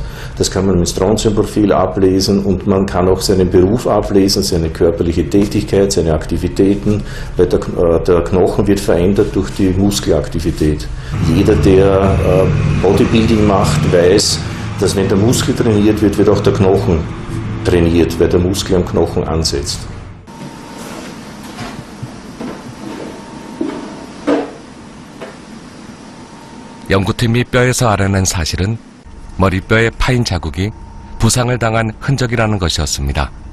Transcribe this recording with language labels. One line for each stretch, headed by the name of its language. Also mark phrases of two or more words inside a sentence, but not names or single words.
German: Das kann man mit Strontiumprofil ablesen, und man kann auch seinen Beruf ablesen, seine körperliche Tätigkeit, seine Aktivitäten, weil der Knochen wird verändert durch die Muskelaktivität. Jeder, der Bodybuilding macht, weiß, dass wenn der Muskel trainiert wird, wird auch der Knochen trainiert, weil der Muskel am Knochen ansetzt.
Korean: 연구팀이 뼈에서 알아낸 사실은 머리뼈의 파인 자국이 부상을 당한 흔적이라는 것이었습니다.